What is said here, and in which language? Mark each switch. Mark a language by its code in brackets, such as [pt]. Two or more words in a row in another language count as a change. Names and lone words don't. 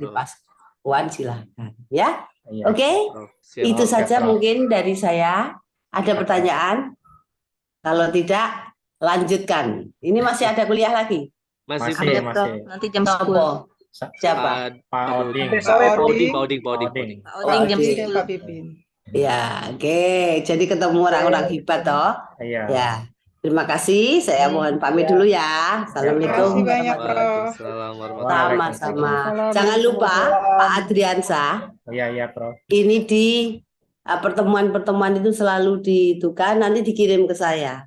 [id] di Pas Puan silahkan ya. Iya. Oke, Prof. Siap. itu Oke, saja Prof. mungkin dari saya. Ada Oke, pertanyaan? Kalau tidak, lanjutkan. Ini masih ada kuliah lagi? Masih, Masih, Ada, Prof. Prof. masih. Nanti jam 10. [jv] Sopo? [id] Sa- Siapa? Pak Oding. Sampai Pak sore, Pak Prof. Oding. Pak Oding. Oding. Pak Oding jam Oding. 10. Pak Pipin. Ya, oke. Jadi ketemu orang-orang hebat toh. Iya. Ya. Terima kasih. Saya mohon pamit dulu ya. Terima kasih [ar] Assalamualaikum [id] banyak, [ar] warahmatullahi [id] Prof. [ar] Waalaikumsalam warahmatullahi wabarakatuh. [id] Sama-sama. [ar] Waalaikumsalam [id] Jangan lupa [ar] warahmatullahi [id] Pak Adriansa, Iya, Prof. ini di pertemuan-pertemuan itu selalu ditukan nanti dikirim ke saya